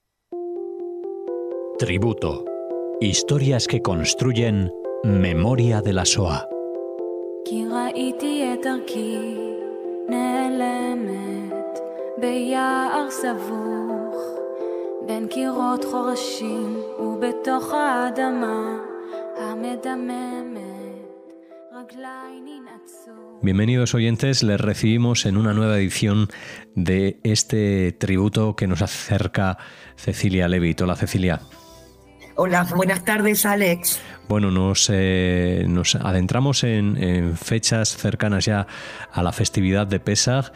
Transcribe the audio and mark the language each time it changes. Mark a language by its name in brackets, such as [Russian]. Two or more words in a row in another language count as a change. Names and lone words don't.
[Spanish] Tributo. Historias que construyen memoria de la Shoah. [Hebrew] כי ראיתי את דרכי נעלמת ביער סבוך בין קירות חורשים ובתוך האדמה המדממת רגליי ננעצו. [Spanish] Bienvenidos oyentes, les recibimos en una nueva edición de este tributo que nos acerca Cecilia Levitt. Hola Cecilia. Hola, buenas tardes, Alex. Bueno, nos adentramos en fechas cercanas ya a la festividad de Pesaj.